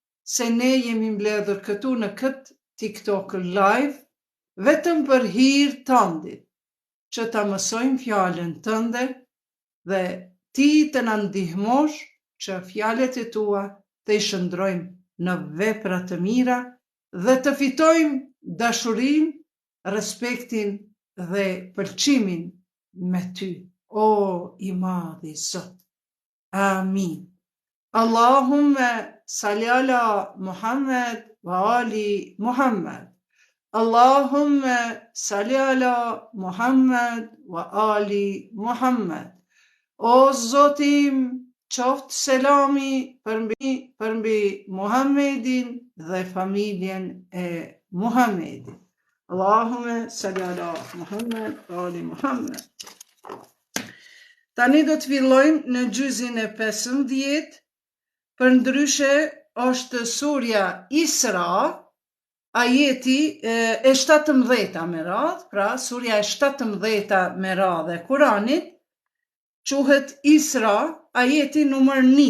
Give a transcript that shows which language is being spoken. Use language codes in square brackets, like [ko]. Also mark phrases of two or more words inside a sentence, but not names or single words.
[sq] se ne jemi mbledhur këtu në këtë TikTok live, vetëm për hir tëndit, që ta mësojmë fjalën tënde dhe ti të na ndihmosh që fjalët e tua të i shndrojmë në vepra të mira dhe të fitojmë dashurinë, respektin dhe pëlqimin me ty, o i madhi Zot. Amin. [ar] اللهم صل على محمد وآل محمد. اللهم صل على محمد وآل محمد. [sq] O Zotim, qoftë selami për mbi Muhammedin dhe familjen e Muhammedit. [ar] اللهم صل على محمد وآل محمد. [sq] Tani do të fillojmë në gjuzin e 15, për ndryshe është surja Isra, ajeti e 17 me radhë, pra surja e 17 me radhë e Kuranit, quhet Isra, ajeti numër 1.